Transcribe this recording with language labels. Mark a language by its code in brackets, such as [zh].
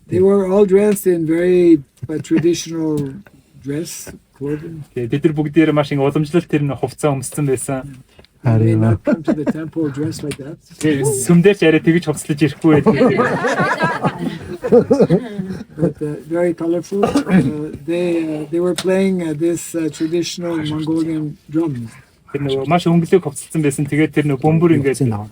[en] They were all dressed in very traditional dress, clothing. [mn] бид нар бүгдээр маш их уламжлалт тэр хувцас өмссөн байсан. [en] They may not come to the temple dressed like that. [mn] Сүмдэрч арай тэгж хувцлаж ирэхгүй байдаг. [en] But very colorful. They were playing this traditional Mongolian drums. [mn] Тэр нөгөө маш өнгөлөг хувцалсан байсан. Тэгээд тэр нөгөө бөмбөр ингээд